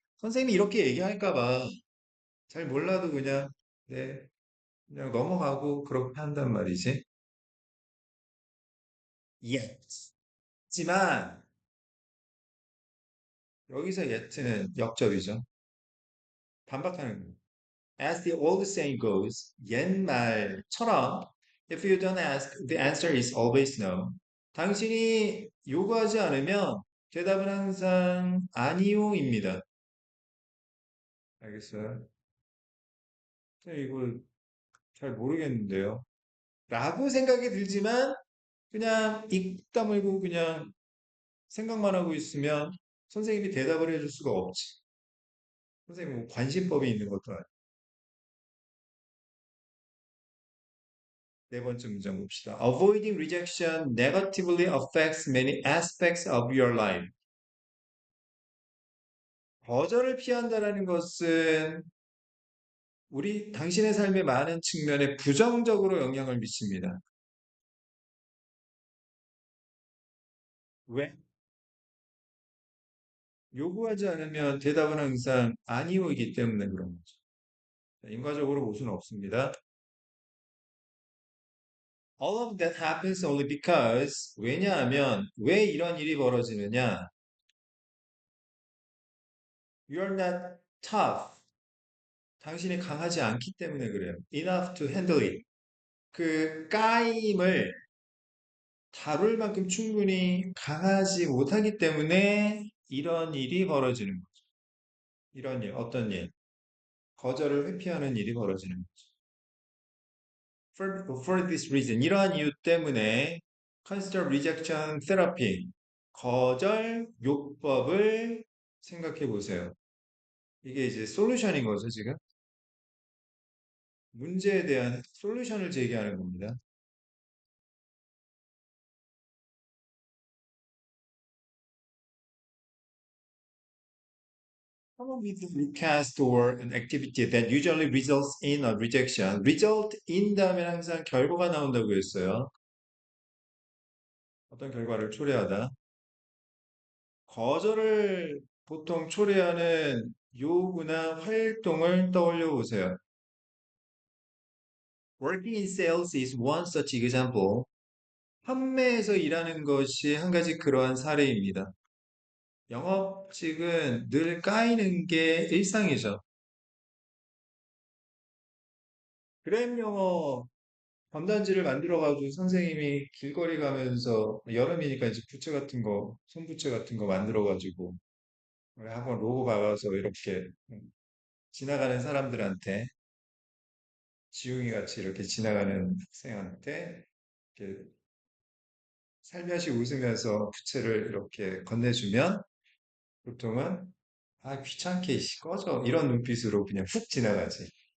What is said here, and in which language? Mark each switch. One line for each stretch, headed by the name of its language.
Korean: 선생님이 이렇게 얘기할까 봐. 잘 몰라도 그냥, 네, 그냥 넘어가고 그렇게 한단 말이지. 예. 하지만 여기서 yet는 역접이죠. 반박하는 거예요.
English: As the old saying goes,
Korean: 옛말처럼
English: if you don't ask, the answer is always no.
Korean: 당신이 요구하지 않으면 대답은 항상 아니요입니다. 알겠어요? 이거 잘 모르겠는데요. 라고 생각이 들지만 그냥 입 다물고 그냥 생각만 하고 있으면 선생님이 대답을 해줄 수가 없지. 선생님 뭐 관심법이 있는 것도 아니고. 네 번째 문장 봅시다.
English: Avoiding rejection negatively affects many aspects of your life.
Korean: 거절을 피한다라는 것은 우리 당신의 삶의 많은 측면에 부정적으로 영향을 미칩니다. 왜? 요구하지 않으면 대답은 항상 아니오이기 때문에 그런 거죠. 인과적으로 볼 수는 없습니다.
English: All of that happens only because
Korean: 왜냐하면 왜 이런 일이 벌어지느냐?
English: You're not tough.
Korean: 당신이 강하지 않기 때문에 그래요.
English: Enough to handle it.
Korean: 그 까임을 다룰 만큼 충분히 강하지 못하기 때문에 이런 일이 벌어지는 거죠. 이런 일, 어떤 일, 거절을 회피하는 일이 벌어지는 거죠.
English: For this reason,
Korean: 이러한 이유 때문에
English: consider rejection therapy,
Korean: 거절 요법을 생각해 보세요. 이게 이제 솔루션인 거죠, 지금. 문제에 대한 솔루션을 제기하는 겁니다.
English: Come up with a request or an activity that usually results in a rejection.
Korean: result in 다음에 항상 결과가 나온다고 했어요. 어떤 결과를 초래하다. 거절을 보통 초래하는 요구나 활동을 떠올려 보세요.
English: Working in sales is one such example.
Korean: 판매에서 일하는 것이 한 가지 그러한 사례입니다. 영업직은 늘 까이는 게 일상이죠. 그램 영어 전단지를 만들어가지고 선생님이 길거리 가면서 여름이니까 이제 부채 같은 거, 손부채 같은 거 만들어가지고 우리 학원 로고 박아서 이렇게 지나가는 사람들한테 지웅이 같이 이렇게 지나가는 학생한테 이렇게 살며시 웃으면서 부채를 이렇게 건네주면 보통은 아 귀찮게 씨, 꺼져 이런 눈빛으로 그냥 훅 지나가지.